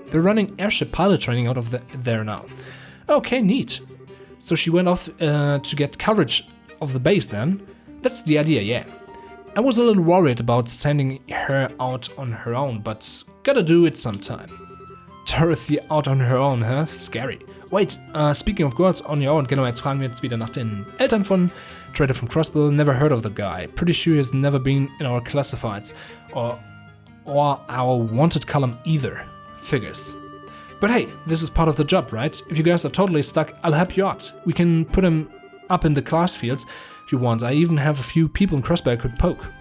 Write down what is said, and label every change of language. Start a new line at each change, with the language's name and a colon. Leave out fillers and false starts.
English: They're running airship pilot training out of there now. Okay, neat. So she went off to get coverage of the base then? That's the idea, yeah. I was a little worried about sending her out on her own, but gotta do it sometime. Dorothy out on her own, huh? Scary. Wait, speaking of girls on your own,
German: genau, jetzt fragen wir jetzt wieder nach den Eltern von Trader from Crossbill.
English: Never heard of the guy. Pretty sure he's never been in our classifieds or our wanted column either. Figures. But hey, this is part of the job, right? If you guys are totally stuck, I'll help you out. We can put him up in the class fields if you want. I even have a few people in Crossbill I could poke.